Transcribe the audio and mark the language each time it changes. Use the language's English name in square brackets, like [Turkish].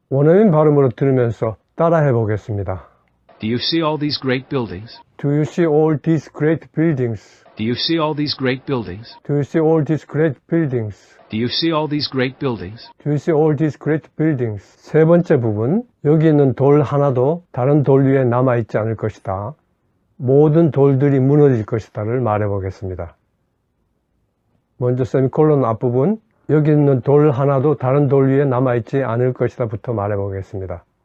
[Korean] 원어민 발음으로 들으면서 따라해 보겠습니다. [English] Do you see all these great buildings? Do you see all these great buildings? Do you see all these great buildings? Do you see all these great buildings? Do you see all these great buildings? Do you see all these great buildings? [Korean] 세 번째 부분, 여기 있는 돌 하나도 다른 돌 위에 남아있지 않을 것이다. 모든 돌들이 무너질 것이다를 말해 보겠습니다. 먼저 세미콜론 앞부분, 여기 있는 돌 하나도 다른 돌 위에 남아있지 않을 것이다 부터 말해 보겠습니다.